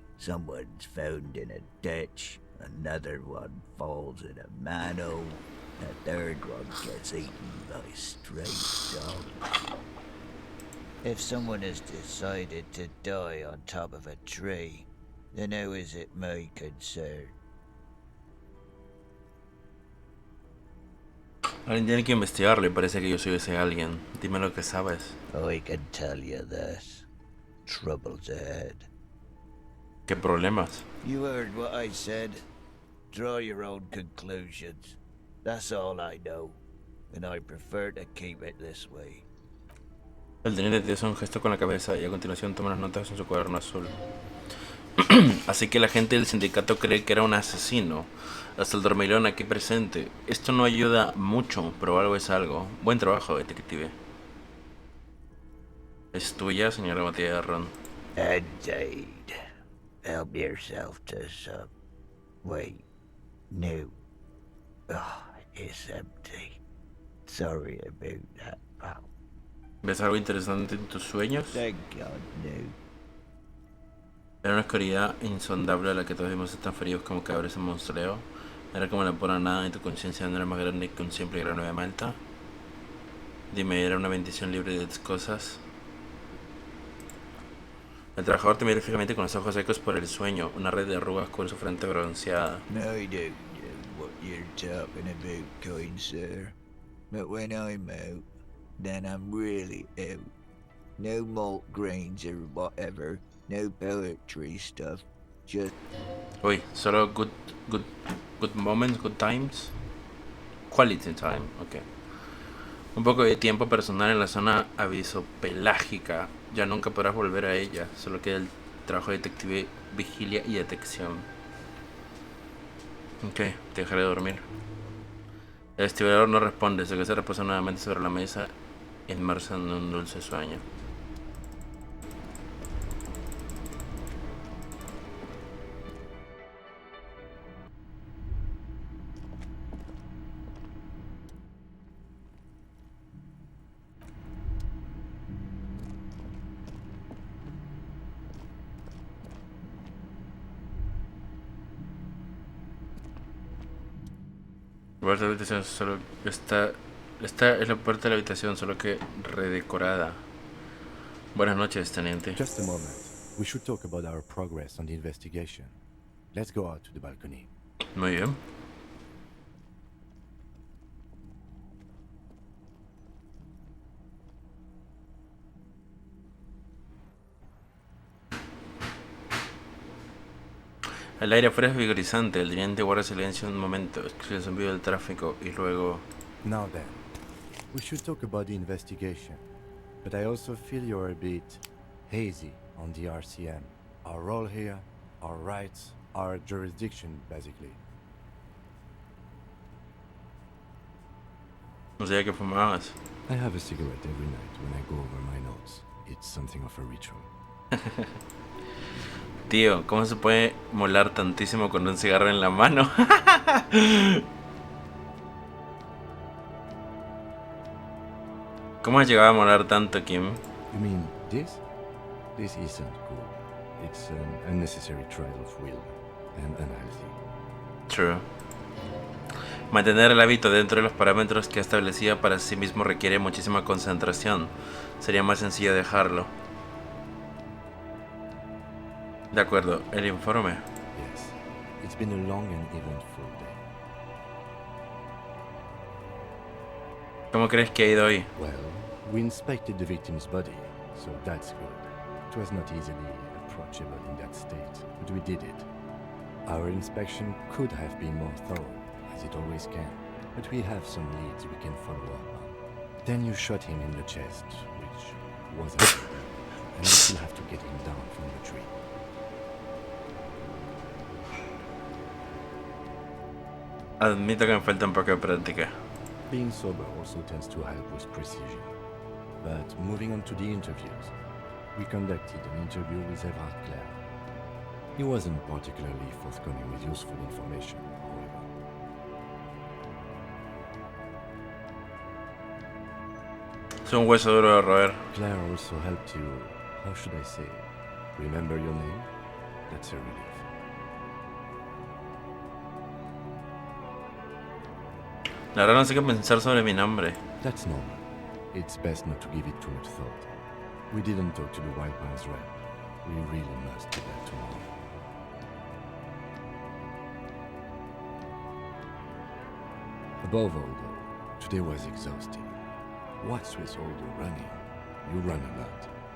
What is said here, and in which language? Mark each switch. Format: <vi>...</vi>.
<en>Someone's found in a ditch, another one falls in a manhole, a third one gets eaten by stray dogs. If someone has decided to die on top of a tree, then how is it my concern?</en> <es>Alguien tiene que investigarlo y parece que yo soy ese alguien. Dime lo que sabes.</es> <en>I can tell you this. Trouble's ahead.</en> <es>¿Qué problemas?</es> <en>You heard what I said. Draw your own conclusions. That's all I know, and I prefer to keep it this way.</en> <es>El teniente te hace un gesto con la cabeza y a continuación toma las notas en su cuaderno azul. Así que la gente del sindicato cree que era un asesino. Hasta el dormilón aquí presente. Esto no ayuda mucho, pero algo es algo. Buen trabajo, detective. Es tuya, señora botella de ron.</es> <en>Indeed. Help yourself to some. Wait. No. Oh, it's empty. Sorry about that, pal.</en> <es>¿Ves algo interesante en tus sueños?</es> <en>Thank God, no.</en> <es>Era una oscuridad insondable a la que todos vimos tan fríos como cabres en monstreo. Era como la pura nada y tu conciencia no era más grande que un simple grano de malta. Dime, ¿era una bendición libre de cosas? El trabajador te mira fijamente con los ojos secos por el sueño. Una red de arrugas cubre su frente bronceada.</es> <en>No, I don't know what you're talking about, kind sir. But when I'm out, then I'm really out. No malt grains or whatever. No poetry stuff. Just</en> <es>Uy, solo</es> <en>good moments, good times. Quality time, ok.</en> <es>Un poco de tiempo personal en la zona avisopelágica. Ya nunca podrás volver a ella. Solo queda el trabajo de detective, vigilia y detección. Ok, te dejaré dormir. El vestiblador no responde, se reposa nuevamente sobre la mesa, inmerso en un dulce sueño. La puerta de la habitación solo está es la puerta de la habitación, solo que redecorada. Buenas noches, teniente.</es> <en>Just a moment. We should talk about our progress on the investigation. Let's go out to the balcony.</en> <es>Muy bien. El aire afuera es vigorizante. El teniente guarda silencio un momento, escucha el zumbido del tráfico y luego...</es> <en>Now then, we should talk about the investigation. But I also feel you're a bit hazy on the RCM. Our role here, our rights, our jurisdiction, basically.</en> <es>No sabía que fumabas.</es> <en>I have a cigarette every night when I go over my notes. It's something of a ritual.</en> <es>Tío, ¿cómo se puede molar tantísimo con un cigarro en la mano? ¿Cómo has llegado a molar tanto, Kim?</es> <en>You mean this? This isn't cool. It's an unnecessary trial of will and unhealthy. True.</en> <es>Mantener el hábito dentro de los parámetros que ha establecido para sí mismo requiere muchísima concentración. Sería más sencillo dejarlo. De acuerdo, el informe.</es> <en>Yes, it's been a long and eventful day.</en> <es>¿Cómo crees que ha ido hoy?</es> <en>Well, we inspected the victim's body, so that's good. It was not easily approachable in that state, but we did it. Our inspection could have been more thorough, as it always can, but we have some leads we can follow up on. Then you shot him in the chest, which wasn't good, and we still have to get him down from the tree.</en> <es>Admito que me falta un poco de práctica.</es> <en>Being sober also tends to help with precision. But moving on to the interviews, we conducted an interview with Everard Clare. He wasn't particularly forthcoming with useful information, however.</en> <es>Es un hueso duro de roer.</es> <en>Claire also helped you, how should I say, remember your name? That's a relief.</en> <es>La verdad no sé qué pensar sobre mi nombre.</es> <en>That's normal. It's best not to give it too much thought. We didn't talk to the Wild Pines rep. We really must do that tomorrow. Above all, though, today was exhausting. What's with all the running? You run a lot.</en>